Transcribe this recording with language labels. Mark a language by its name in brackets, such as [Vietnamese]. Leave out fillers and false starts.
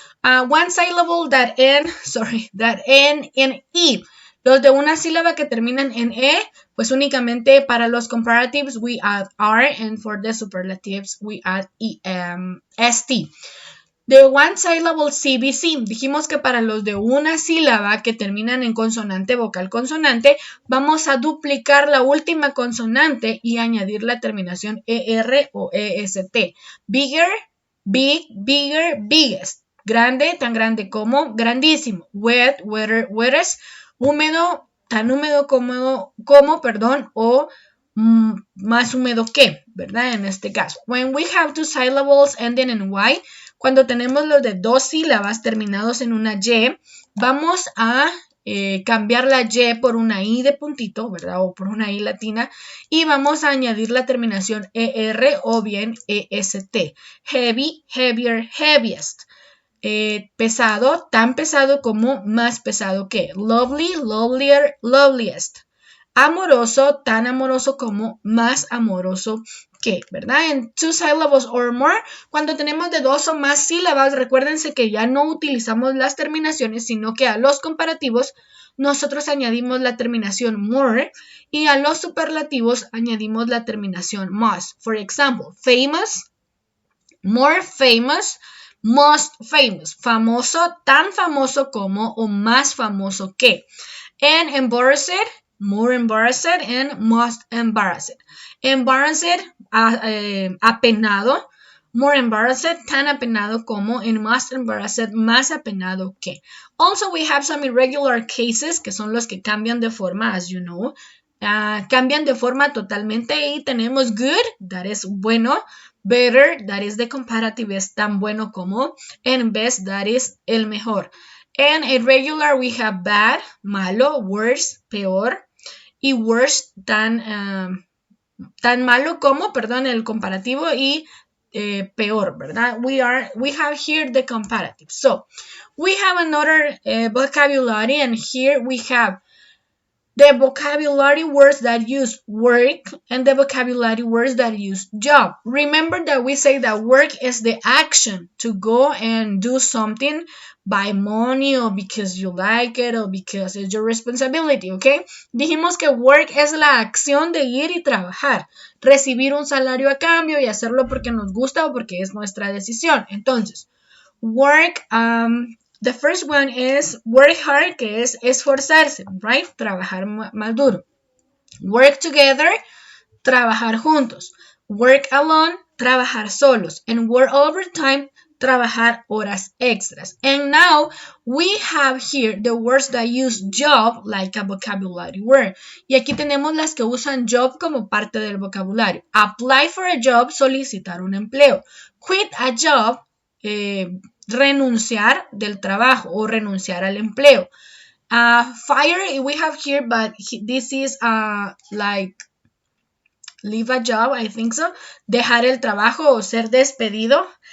[English] One syllable that end in E. [Spanish] Los de una sílaba que terminan en E, pues únicamente para los [English] comparatives we add R, and for the superlatives we add ST. The one syllable CBC, [Spanish] dijimos que para los de una sílaba que terminan en consonante, vocal, consonante, vamos a duplicar la última consonante y añadir la terminación ER o EST. [English] Bigger, big, bigger, biggest. [Spanish] Grande, tan grande como, grandísimo. [English] Wet, wetter, wettest. [Spanish] Húmedo, tan húmedo como, o más húmedo que, ¿verdad? En este caso. [English] When we have two syllables ending in Y, [Spanish] cuando tenemos los de dos sílabas terminados en una Y, vamos a cambiar la Y por una I de puntito, ¿verdad? O por una I latina, y vamos a añadir la terminación ER o bien EST. [English] Heavy, heavier, heaviest. [Spanish] Pesado, tan pesado como, más pesado que. [English] Lovely, lovelier, loveliest. [Spanish] Amoroso, tan amoroso como, más amoroso que, ¿verdad? En [English] two syllables or more, [Spanish] cuando tenemos de dos o más sílabas, recuérdense que ya no utilizamos las terminaciones, sino que a los comparativos nosotros añadimos la terminación more y a los superlativos añadimos la terminación most. [English] For example, famous, more famous, most famous. [Spanish] Famoso, tan famoso como o más famoso que. [English] And embarrassed, more embarrassed, and most embarrassed. Embarrassed, [Spanish] apenado. [English] More embarrassed, [Spanish] tan apenado como, [English] and most embarrassed, [Spanish] más apenado que. [English] Also, we have some irregular cases, [Spanish] que son los que cambian de forma, [English] as you know. [Spanish] cambian de forma totalmente y tenemos good, [English] that is [Spanish] bueno, better, [English] that is the comparative, [Spanish] es tan bueno como, [English] and best, that is [Spanish] el mejor. [English] And irregular we have bad, [Spanish] malo, worse, peor, y worse, tan malo como, perdón, el comparativo y peor, ¿verdad? [English] We have here the comparative. So, we have another vocabulary, and here we have the vocabulary words that use work and the vocabulary words that use job. Remember that we say that work is the action to go and do something, buy money or because you like it or because it's your responsibility, ¿ok? [Spanish] Dijimos que work es la acción de ir y trabajar, recibir un salario a cambio y hacerlo porque nos gusta o porque es nuestra decisión. [English] Entonces, work, the first one is work hard, [Spanish] que es esforzarse, [English] right? [Spanish] Trabajar más duro. [English] Work together, [Spanish] trabajar juntos. [English] Work alone, [Spanish] trabajar solos. [English] And work overtime, [Spanish] trabajar horas extras. [English] And now we have here the words that use job like a vocabulary word. [Spanish] Y aquí tenemos las que usan job como parte del vocabulario. [English] Apply for a job, [Spanish] solicitar un empleo. [English] Quit a job, [Spanish] renunciar del trabajo o renunciar al empleo. [English] Fire we have here, but this is like leave a job, I think so. [Spanish] Dejar el trabajo o ser despedido.